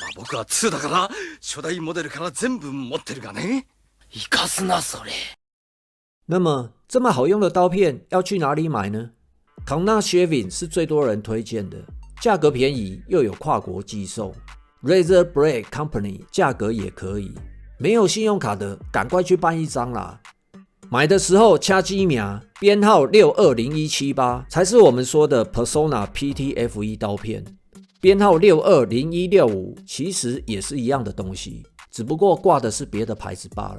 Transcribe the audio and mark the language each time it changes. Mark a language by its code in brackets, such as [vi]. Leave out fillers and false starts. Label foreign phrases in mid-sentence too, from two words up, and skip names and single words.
[ja] 僕は2だから初代モデルから全部持ってるがね。生かすなそれ。 [zh] 那么这么好用的刀片要去哪里买呢？康纳 Shaving 是最多人推荐的，价格便宜又有跨国寄售。Razor Blade Company 价格也可以，没有信用卡的赶快去办一张啦。买的时候掐机名，编号620178才是我们说的 Persona PTFE 刀片，编号620165其实也是一样的东西，只不过挂的是别的牌子罢了。